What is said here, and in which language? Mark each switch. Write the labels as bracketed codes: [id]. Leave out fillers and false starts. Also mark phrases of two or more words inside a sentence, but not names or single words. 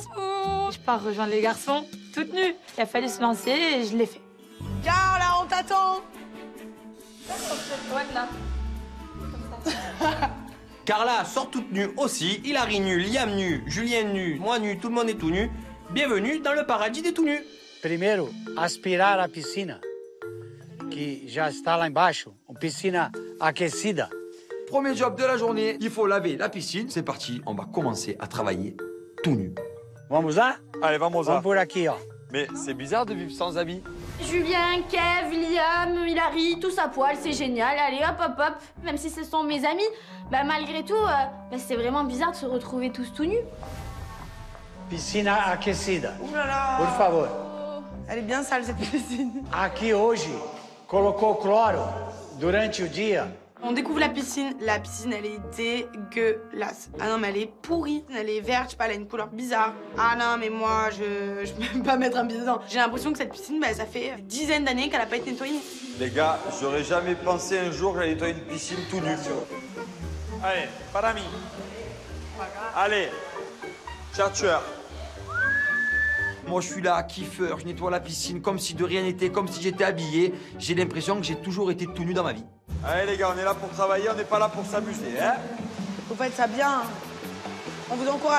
[fr] Je pars rejoindre les garçons, toute nue. Il a fallu se lancer et je l'ai fait. Carla, on t'attend. Ouais, là. Carla sort toute nue aussi, Hilary nu, Liam nu, Julien nu, moi nu, tout le monde est tout nu. Bienvenue dans le paradis des tout nus. [pt] Primeiro, aspirar a piscina, que já está lá embaixo, uma piscina aquecida. [fr] Premier job de la journée, il faut laver la piscine. C'est parti, on va commencer à travailler tout nu. [pt] Vamos lá? Allez, vamos Vamos por aqui, ó. [fr] Mais c'est bizarre de vivre sans habits. Julien, Kev, Liam, Hilary, tous à poil, c'est génial. Allez, hop, hop, hop. Même si ce sont mes amis, bah malgré tout, c'est vraiment bizarre de se retrouver tous tout nus. [pt] Piscina aquecida. [fr] Ouh là là. [pt] Por favor. [fr] Elle est bien sale cette piscine. [pt] Aqui hoje, colocou cloro durante o dia. [fr] On découvre la piscine. La piscine, elle est dégueulasse. Ah non, mais elle est pourrie. Elle est verte, je sais pas, elle a une couleur bizarre. Ah non, mais moi, je peux même pas mettre un pied dedans. J'ai l'impression que cette piscine, bah, ça fait des dizaines d'années qu'elle a pas été nettoyée. Les gars, j'aurais jamais pensé un jour que j'allais nettoyer une piscine tout nu. Allez, [es] para mí. [fr] Allez, chercheur. Moi, je suis là, kiffeur, je nettoie la piscine comme si de rien n'était, comme si j'étais habillé. J'ai l'impression que j'ai toujours été tout nu dans ma vie. Allez les gars, on est là pour travailler, on n'est pas là pour s'amuser, hein? Vous faites ça bien. On vous encourage.